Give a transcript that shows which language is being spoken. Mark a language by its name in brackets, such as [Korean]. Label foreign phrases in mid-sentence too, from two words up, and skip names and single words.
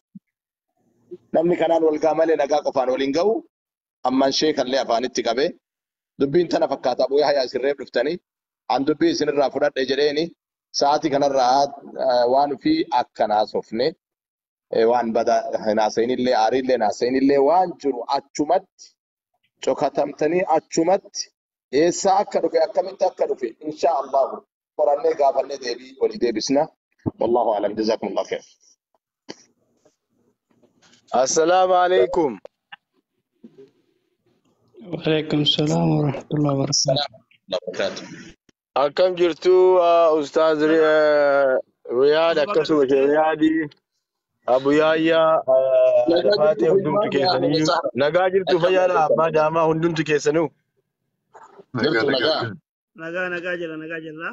[Oromo] Namni kanaan wal gaa malee nagaa qofaan waliin ga'u amman sheekallee afaanitti qabee dubbiin tana fakkaata Abuu Yahyaa isinreef dhuftanii an dubbii isinirraa fudhadhe jedheeni sa'aatii kanarraa waan ofii akkan haasofne waan bada naasayinillee aariillee naasayinillee waan jiru achumatti cokatamtanii achumatti eessaa akka dhufe akkamitti akka dhufe [Arabic] إن شاء الله [Oromo] qorannee gaafannee deebii walii deebisna. [Arabic] والله أعلم. جزاكم الله خير. السلام عليكم. وعليكم السلام ورحمة الله وبركاته. [Oromo] Akkam jirtu Ustaaz Riyaad akkasuma Riyaadi Abuu Yahyaa Faatee hundumtu keessanii nagaa jirtu fayyaadha abbaa daamaa hundumtu keessanuu. Nagaa jira.